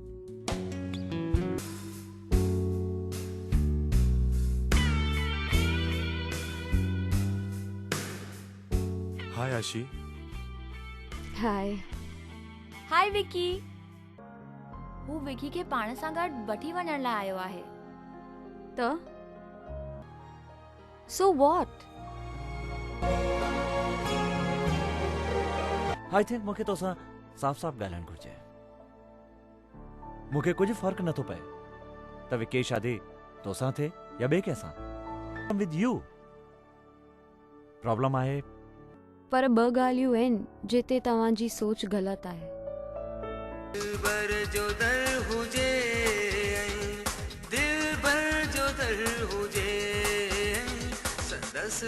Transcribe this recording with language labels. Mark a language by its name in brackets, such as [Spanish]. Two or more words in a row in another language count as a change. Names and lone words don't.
[English] hi Aashi. hi. hi Vicky. [Sindhi] हू विकी खे पाण सां गॾु वठी वञण लाइ आयो आहे। त [English] so what? I think [Sindhi] मूंखे तोसां साफ़ साफ़ ॻाल्हाइणु घुरिजे। मूंखे कुझु फ़र्क़ु नथो पए त विकी जी शादी तोसां थिए या ॿिए कंहिंसां। [English] with you. [Sindhi] प्रॉब्लम आहे पर ॿ ॻाल्हियूं आहिनि जिते तव्हांजी सोच ग़लति आहे। दिलबर जो दर हुजे, दिलबर जो दर हुजे, संदस।